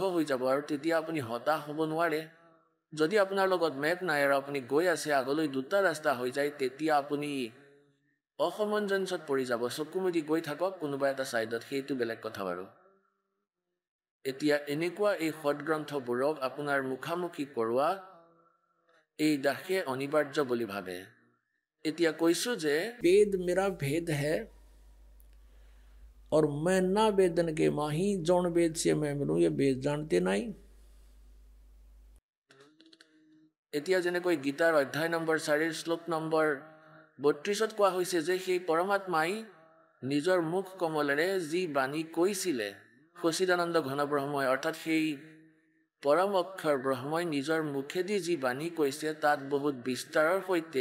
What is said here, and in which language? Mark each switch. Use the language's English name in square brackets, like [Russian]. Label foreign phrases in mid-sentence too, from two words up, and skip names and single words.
[Assamese] হৈ যাব আৰু তেতিয়া আপুনি হতাশ হ'ব নোৱাৰে যদি আপোনাৰ লগত মেপ নাই আৰু আপুনি গৈ আছে আগলৈ দুটা ৰাস্তা হৈ যায় তেতিয়া আপুনি অসমঞ্জসত পৰি যাব চকুমুদি গৈ থাকক কোনোবা এটা ছাইডত সেইটো বেলেগ কথা বাৰু এতিয়া এনেকুৱা এই সৎগ্ৰন্থবোৰক আপোনাৰ মুখামুখি কৰোৱা এই দাসে অনিবাৰ্য বুলি ভাবে এতিয়া কৈছো যে [Hindi] वेद मेरा भेद है और मैं ना वेदन के माही जौन वेद से मैं मिलूं ये वेद जानते नहीं [Assamese] এতিয়া যেনেকৈ গীতাৰ অধ্যায় নম্বৰ 4 শ্লোক নম্বৰ 32ত কোৱা হৈছে যে সেই পৰমাত্মাই নিজৰ মুখ কমলেৰে যি বাণী কৈছিলে সচিদানন্দ ঘন ব্ৰহ্মই অৰ্থাৎ সেই পৰম অক্ষৰ ব্ৰহ্মই নিজৰ মুখেদি যি বাণী কৈছে তাত বহুত বিস্তাৰৰ সৈতে